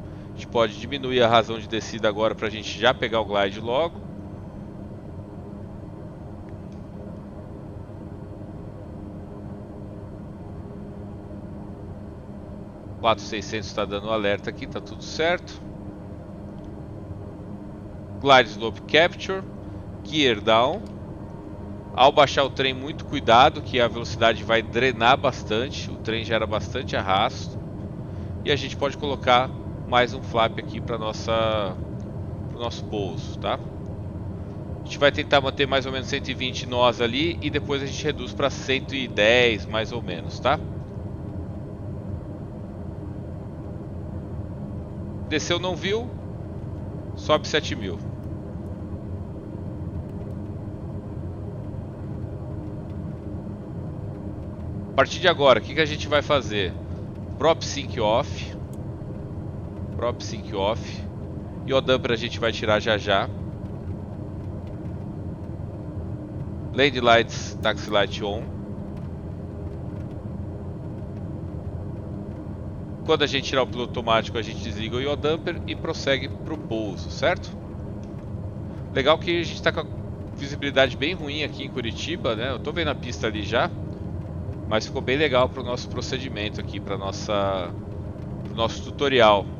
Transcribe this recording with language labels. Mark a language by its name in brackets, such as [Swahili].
[Portuguese] A gente pode diminuir a razão de descida agora para a gente já pegar o glide logo. (4.600) está dando alerta aqui, tá tudo certo. [English] Glide slope capture, gear down. [Portuguese] Ao baixar o trem, muito cuidado que a velocidade vai drenar bastante. O trem gera bastante arrasto. E a gente pode colocar mais um flap aqui para nosso pouso, tá? A gente vai tentar manter mais ou menos 120 nós ali e depois a gente reduz para 110 mais ou menos, tá? Desceu, não viu, sobe 7.000. A partir de agora, o que a gente vai fazer? [English] Prop sync off. Prop sync off. [Portuguese] E o damper a gente vai tirar já já. [English] Landing lights, taxi light on. [Portuguese] Quando a gente tirar o piloto automático, a gente desliga o yaw damper e prossegue para o pouso, certo? Legal que a gente está com a visibilidade bem ruim aqui em Curitiba, né? Eu estou vendo a pista ali já, mas ficou bem legal para o nosso procedimento aqui, para o nosso tutorial.